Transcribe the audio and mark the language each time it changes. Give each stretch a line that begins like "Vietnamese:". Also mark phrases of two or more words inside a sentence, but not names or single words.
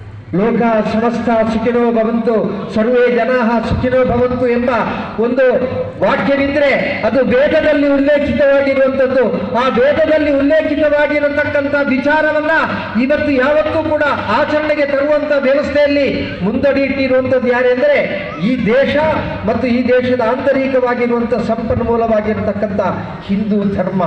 Sanskrit: ಲೋಕ ಸಮಸ್ತ ಸುಖಿನೋ ಭವಂತು ಸರ್ವೇ ಜನಾಃ ಸುಖಿನೋ ಭವಂತು
Kannada: ಎಂಬ ಒಂದು ವಾಕ್ಯವಿದ್ರೆ ಅದು ವೇದದಲ್ಲಿ ಉಲ್ಲೇಖಿತವಾಗಿರುವಂಥದ್ದು. ಆ ವೇದದಲ್ಲಿ ಉಲ್ಲೇಖಿತವಾಗಿರತಕ್ಕಂಥ ವಿಚಾರವನ್ನ ಇವತ್ತು ಯಾವತ್ತೂ ಕೂಡ ಆಚರಣೆಗೆ ತರುವಂತ ವ್ಯವಸ್ಥೆಯಲ್ಲಿ ಮುಂದಡಿ ಇಟ್ಟಿರುವಂಥದ್ದು ಯಾರೆಂದರೆ ಈ ದೇಶ ಮತ್ತು ಈ ದೇಶದ ಆಂತರಿಕವಾಗಿರುವಂಥ ಸಂಪನ್ಮೂಲವಾಗಿರತಕ್ಕಂಥ ಹಿಂದೂ ಧರ್ಮ.